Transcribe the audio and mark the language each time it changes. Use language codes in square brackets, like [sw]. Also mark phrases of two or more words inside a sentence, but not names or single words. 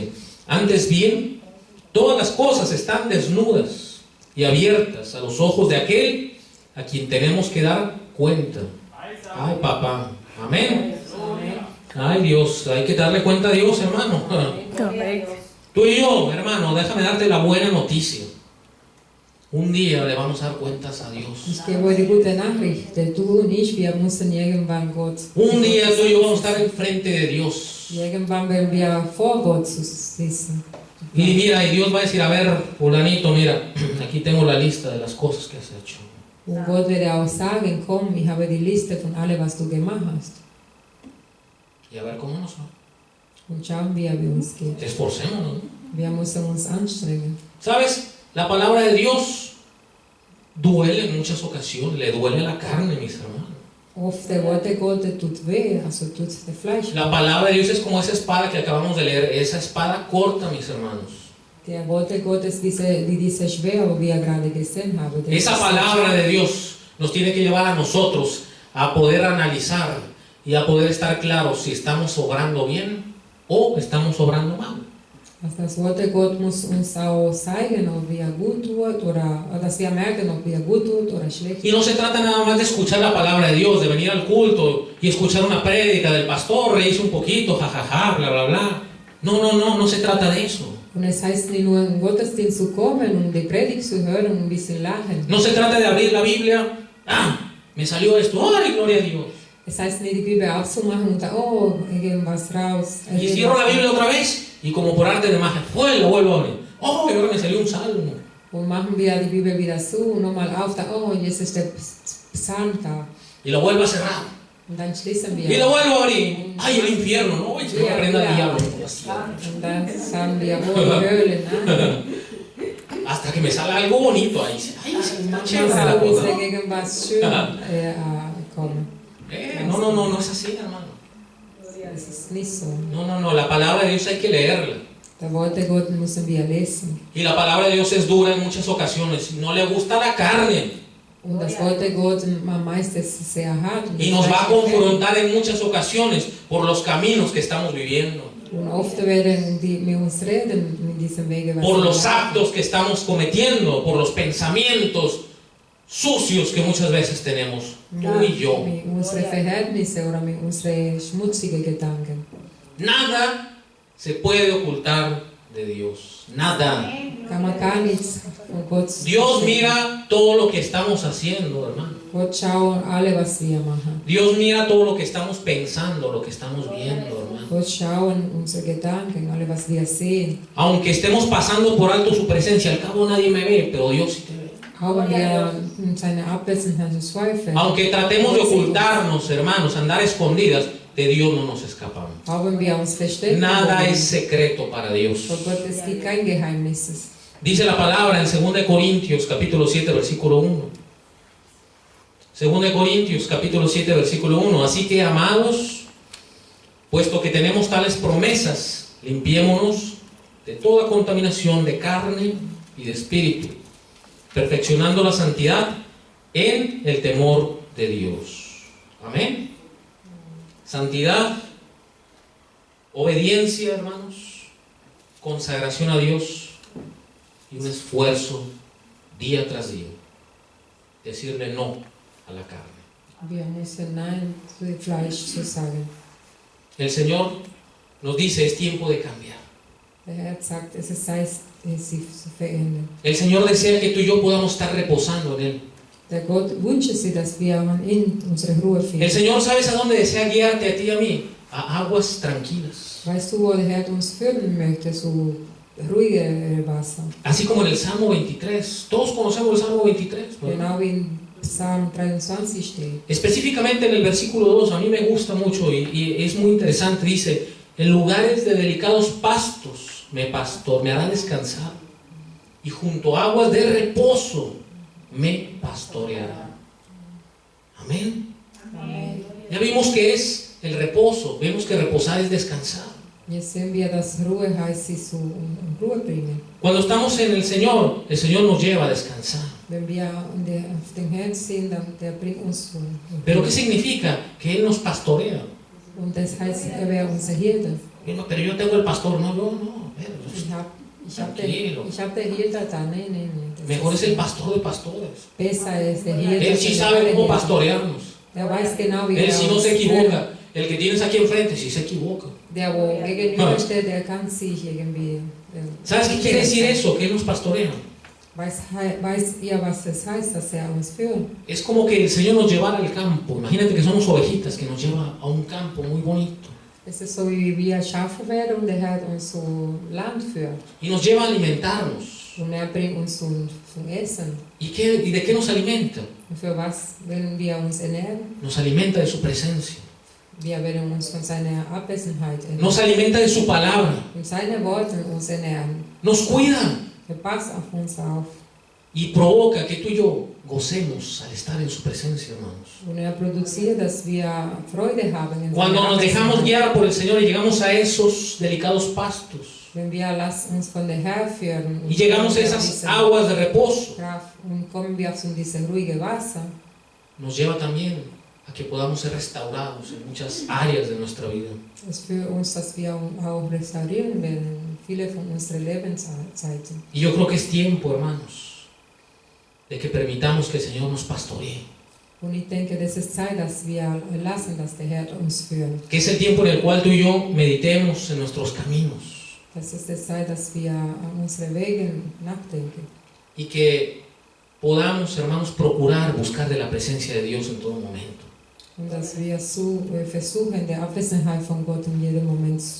[es] Antes bien, todas las cosas están desnudas y abiertas a los ojos de aquel a quien tenemos que dar cuenta. Ay, papá. Amén. Ay, Dios, hay que darle cuenta a Dios, hermano. Tú y yo, hermano, déjame darte la buena noticia. Un día le vamos a dar cuentas a Dios. [de] Ich gebe euch die gute Nachricht, denn du und ich, wir müssen irgendwann Gott. [es] Un día tú y yo vamos a estar enfrente de Dios. [de] Irgendwann werden wir vor Gott sitzen. [es] Y mira, y Dios va a decir, a ver, fulanito, mira, aquí tengo la lista de las cosas que has hecho. [de] Und Gott werde auch sagen, komm, ich habe die Liste von allem, was du gemacht hast. [es] Y a ver cómo nos va. [de] Und schauen wir, wie uns geht. [es] Esforcémonos, ¿no? [de] Wir müssen uns anstrengen. [es] ¿Sabes? La palabra de Dios duele en muchas ocasiones, le duele la carne, mis hermanos. [de] Oft der Worte Gottes tut weh, also tut der Fleisch. [es] La palabra de Dios es como esa espada que acabamos de leer, esa espada corta, mis hermanos. [de] Der Worte Gottes, diese Schwere, wie wir gerade gesehen haben. [es] Esa palabra de Dios nos tiene que llevar a nosotros a poder analizar y a poder estar claros si estamos obrando bien o estamos obrando mal. [de] Das Wort Gott muss uns auch zeigen, ob wir gut tut oder dass wir merken, ob wir gut tut oder schlecht. [es] Y no se trata nada más de escuchar la palabra de Dios, de venir al culto y escuchar una prédica del pastor, reírse un poquito, jajaja, bla bla bla. No se trata de eso. [de] Und es heißt nicht nur im Gottesdienst zu kommen und die Predigt zu hören und ein bisschen lachen. [es] No se trata de abrir la Biblia, me salió esto, ¡ay, gloria a Dios! [de] Es heißt nicht, die Bibel aufzumachen und oh, irgendwas raus. [es] Y cierro la Biblia otra vez y como por arte de magia, lo vuelvo a abrir. ¡Oh, y ahora me salió un salmo! [de] Und machen wir die Bibel wieder zu und nochmal auf, da, oh, jetzt ist der Psalm da. [es] Y lo vuelvo a cerrar. [de] Und dann schließen wir. [es] Y lo vuelvo a abrir. ¡Ay, el infierno! ¡No! Y se me prenda el diablo. [de] Und dann sagen wir, oh, die Hölle, nein. [es] Hasta que me sale algo bonito ahí. ¡Ay, se está chévere la [de] Manchmal [es] cosa! [de] ist irgendwas schön kommen. [es] No es así, hermano. [de] Das ist nicht so. [es] No, la palabra de Dios hay que leerla. [de] Der Worte Gottes müssen wir lesen. [es] Y la palabra de Dios es dura en muchas ocasiones. No le gusta la carne. [de] Und das Wort Gottes meistens ist sehr hart. [es] Y nos va a confrontar en muchas ocasiones por los caminos que estamos viviendo. [de] Und oft werden die mit uns reden mit diesem Wege. [es] Por los actos que estamos cometiendo, por los pensamientos sucios que muchas veces tenemos, tú y yo. [de] Mit unseren Verhältnissen oder mit unseren schmutzigen Gedanken. [es] Nada se puede ocultar de Dios. Nada. [de] Kann man gar nichts von Gott. [es] Dios mira todo lo que estamos haciendo, hermano. [de] Gott schaut alle, was wir machen. [es] Dios mira todo lo que estamos pensando, lo que estamos viendo, hermano. [de] Gott schaut unsere Gedanken, alle, was wir sehen. [es] Aunque estemos pasando por alto su presencia, al cabo nadie me ve, pero Dios sí te ve. [de] Auch wenn wir seine Abwesenheit zweifeln. [es] Aunque tratemos de ocultarnos, hermanos, andar escondidas, de Dios no nos escapamos. [de] Auch wenn wir uns verstecken [es] Nada [de] wollen. [es] es secreto para Dios. [de] Vor Gott es gibt kein Geheimnis. [es] Dice la palabra en 2 Corintios capítulo 7 versículo 1. 2 Corintios capítulo 7 versículo 1. Así que, amados, puesto que tenemos tales promesas, limpiémonos de toda contaminación de carne y de espíritu, perfeccionando la santidad en el temor de Dios. Amén. Santidad, obediencia, hermanos, consagración a Dios y un esfuerzo día tras día. Decirle no a la carne. [de] Wir müssen Nein zu dem Fleisch zu sagen. [es] El Señor nos dice, es tiempo de cambiar. [de] Der Herr sagt, es ist Zeit, sich zu verändern. [es] El Señor desea que tú y yo podamos estar reposando en Él. [de] Der Gott wünscht sich, dass wir in unsere Ruhe [es] El [de] finden. [es] Señor, ¿sabes a dónde desea guiarte a ti y a mí? A aguas tranquilas. [de] Weißt du, wo der Herr uns führen möchte, so ruhige Wasser. [es] Así como en el Salmo 23. Todos conocemos el Salmo 23, ¿no? [de] Genau wie in Psalm 23 steht. [es] Específicamente en el versículo 2, a mí me gusta mucho y es muy interesante. Dice, en lugares de delicados pastos me hará descansar, y junto a aguas de reposo me pastoreará. Amén. Amén. Ya vimos que es el reposo. Vemos que reposar es descansar. [de] Jetzt sehen wir, dass Ruhe heißt, sich so in Ruhe bringen. [es] Cuando estamos en el Señor nos lleva a descansar. [de] Wenn wir auf den Herrn sehen, dann der bringt uns so. [es] ¿Pero qué significa? Que Él nos pastorea. [de] Und das heißt, er wäre unser Hirte. [es] Bueno, pero yo tengo el pastor. No, yo no. [de] Ich hab den Hirte da. Nee. Das [es] Mejor es el pastor de pastores. [de] Besser ist der Hirte. [es] Él sí sabe cómo pastorearnos. [de] Der weiß genau, wie [es] Él [de] er [es] sí no [de] uns [es] se [de] führt. [es] equivoca. El que tienes aquí enfrente sí se equivoca. [de] Der, wo gegenüber steht, der kann sich irgendwie. [es] ¿Sabes qué quiere decir eso? Que Él nos pastorea. [de] Weiß ihr, was es heißt, dass er uns führt? [es] Es como que el Señor nos llevara al campo. Imagínate que somos ovejitas que nos lleva a un campo muy bonito. [de] Es ist so, wie wir Schafe werden und der Herr uns so Land führt. [es] Y nos lleva a alimentarnos. [de] Und er bringt uns zum Essen. [es] ¿Y de qué nos alimenta? [de] Und für was werden wir uns ernähren? [es] Nos alimenta de su presencia. [de] Wir werden uns von seiner Abwesenheit ernähren. [es] Nos alimenta de su palabra. [de] Und seine Worte uns ernähren. [es] Nos cuida. [de] Er passt auf uns auf. [es] Y provoca que tú y yo gocemos al estar en su presencia, hermanos. [de] Und er produziert, dass wir Freude haben in [es] Cuando [de] seiner [es] nos dejamos [de] Abwesenheit. [es] guiar por el Señor y llegamos a esos delicados pastos [de] Wenn wir uns von der Herr führen [es] y llegamos a esas aguas de reposo, [de] und kommen wir auf dieses ruhige Wasser, [es] nos lleva también a que podamos ser restaurados en muchas áreas de nuestra vida. [de] es für uns, dass wir auch restaurieren werden, viele von unseren Lebenszeiten. [es] Y yo creo que es tiempo, hermanos, de que permitamos que el Señor nos pastoree. [de] Und ich denke, das ist Zeit, dass wir lassen, dass der Herr uns führt. [es] Que es el tiempo en el cual tú y yo meditemos en nuestros caminos. [de] Das ist die Zeit, dass wir an unsere Wege nachdenken. [es] Y que podamos, hermanos, procurar buscar de la presencia de Dios en todo momento. [de] Und dass wir so versuchen, die Abwesenheit von Gott in jedem Moment zu